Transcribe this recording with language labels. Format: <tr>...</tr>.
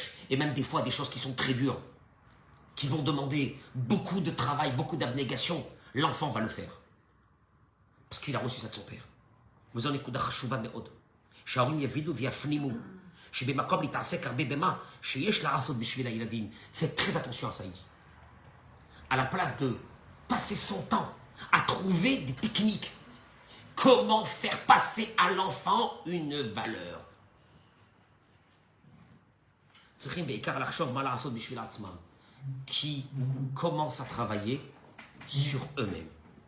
<fr>Et même des fois des choses qui sont très dures, qui vont demander beaucoup de travail, beaucoup d'abnégation, l'enfant va le faire. Parce qu'il a reçu ça de son père. Vous en écoutez</fr> <he>חשובה מאוד. שההורים יבינו ויפנימו שבמקום להתעסק הרבה במה שיש לעשות בשביל הילדים.</he> <fr>Faites très attention à ça, il dit. À la place de passer son temps à trouver des techniques, comment faire passer à l'enfant une valeur.</fr> <he>צריכים בעיקר לחשוב מה לעשות בשביל עצמם.</he> <fr>Qui commencent à travailler sur eux-mêmes.</fr>